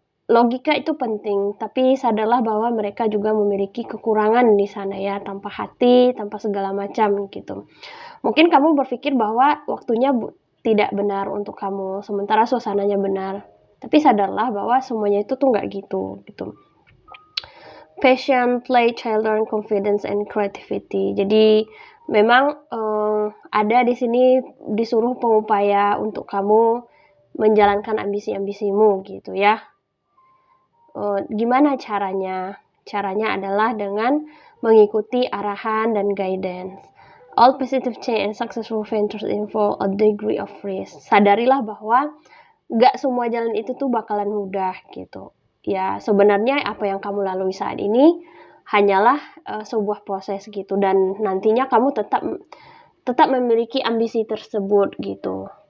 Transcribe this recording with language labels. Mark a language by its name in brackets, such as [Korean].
[Indonesian] Logika itu penting, tapi sadarlah bahwa mereka juga memiliki kekurangan di sana ya, tanpa hati, tanpa segala macam gitu. Mungkin kamu berpikir bahwa waktunya tidak benar untuk kamu, sementara suasananya benar. Tapi sadarlah bahwa semuanya itu tuh nggak gitu. [English] Passion, play, children, confidence, and creativity. [Indonesian] Jadi memang ada di sini disuruh pengupaya untuk kamu menjalankan ambisi-ambisimu gitu ya. Gimana caranya? Caranya adalah dengan mengikuti arahan dan guidance. [English] All positive change and successful ventures involve a degree of risk. [Indonesian] Sadarilah bahwa gak semua jalan itu tuh bakalan mudah gitu. Ya, sebenarnya apa yang kamu lalui saat ini hanyalah sebuah proses gitu, dan nantinya kamu tetap memiliki ambisi tersebut gitu.